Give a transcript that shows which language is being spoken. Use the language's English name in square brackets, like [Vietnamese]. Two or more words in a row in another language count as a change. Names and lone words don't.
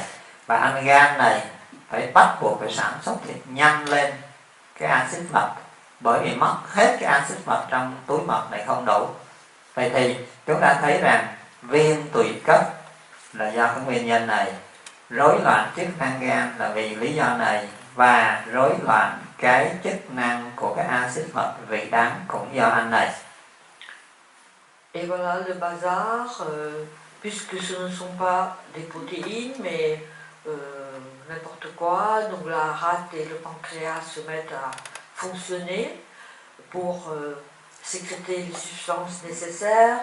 [Vietnamese] Và anh gan này phải bắt buộc phải sản xuất thịt nhanh lên cái axit mật, bởi vì mất hết cái axit mật trong túi mật này không đủ. Vậy thì chúng ta thấy rằng viêm tụy cấp là do cái nguyên nhân này, rối loạn chức năng gan là vì lý do này, và rối loạn cái chức năng của cái axit mật vị đắng cũng do anh này. [French] Et voilà le bazar, puisque ce ne sont pas des protéines mais n'importe quoi, donc la rate et le pancréas se mettent à fonctionner pour sécréter les substances nécessaires.